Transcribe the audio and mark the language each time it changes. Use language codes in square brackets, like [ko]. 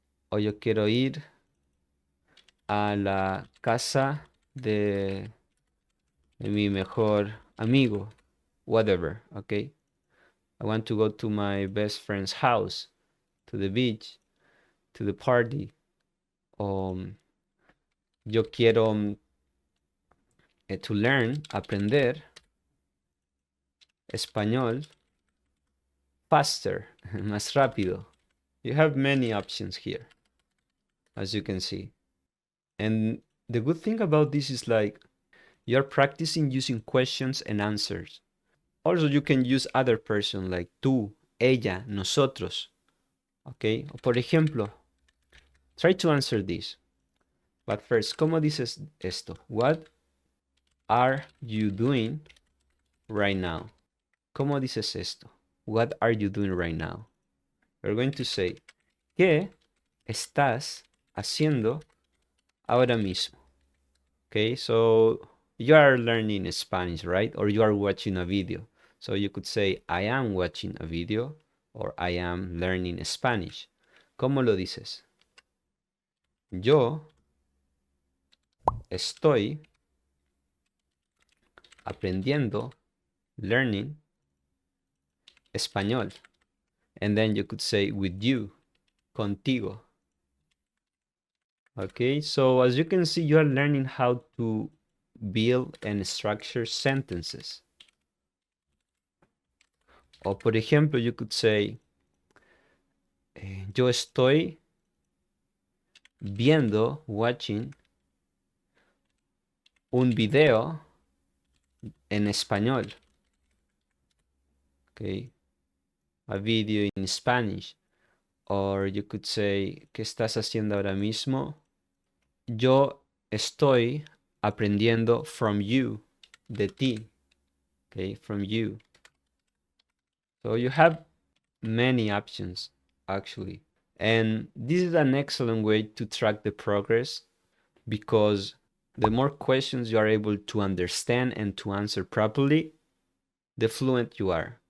[es] O yo quiero ir a la casa de mi mejor amigo. [en] Whatever, okay? I want to go to my best friend's house, to the beach, to the party. [es] Yo quiero [en] to learn, [es] aprender español [en] faster, [es] más rápido. [en] You have many options here, as you can see. And the good thing about this is like you're practicing using questions and answers. Also, you can use other person like tú, ella, nosotros. Okay? [es] Por ejemplo, [en] try to answer this. But first, [es] ¿cómo dices esto? [en] What are you doing right now? [es] ¿Cómo dices esto? [en] What are you doing right now? We're going to say, [es] ¿qué estás haciendo ahora mismo? [en] Okay, so you are learning Spanish, right? Or you are watching a video. So you could say, I am watching a video or I am learning Spanish. [es] ¿Cómo lo dices? Yo estoy aprendiendo, [en] learning [es] español. [en] And then you could say with you, contigo. Okay, so as you can see, you are learning how to build and structure sentences. [es] O por ejemplo, [en] you could say, [es] yo estoy viendo, [en] watching, [es] un video en español. [en] Okay, a video in Spanish. Or you could say, [es] ¿qué estás haciendo ahora mismo? Yo estoy aprendiendo [en] from you, [es] de ti. [en] Okay, from you. So you have many options, actually. And this is an excellent way to track the progress because the more questions you are able to understand and to answer properly, the fluent you are.